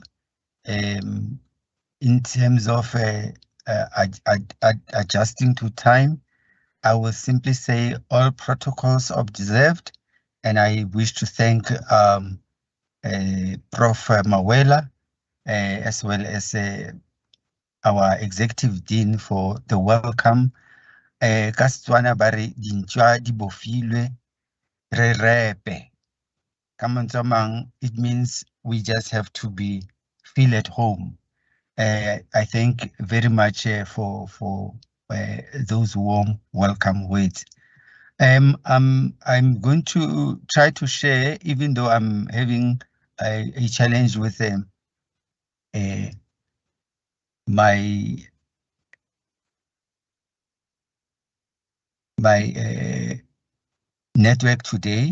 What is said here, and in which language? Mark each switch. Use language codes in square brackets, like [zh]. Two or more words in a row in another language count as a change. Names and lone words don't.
[en] In terms of adjusting to time, I will simply say all protocols observed, and I wish to thank Prof. Mawela as well as our executive dean for the welcome. [tn] Ka Setswana ba re dintšwa di bofilwe re repe. Ka mantswe a mang, [en] it means we just have to feel at home. I thank very much for those warm welcome words. I'm going to try to share, even though I'm having a challenge with my network today.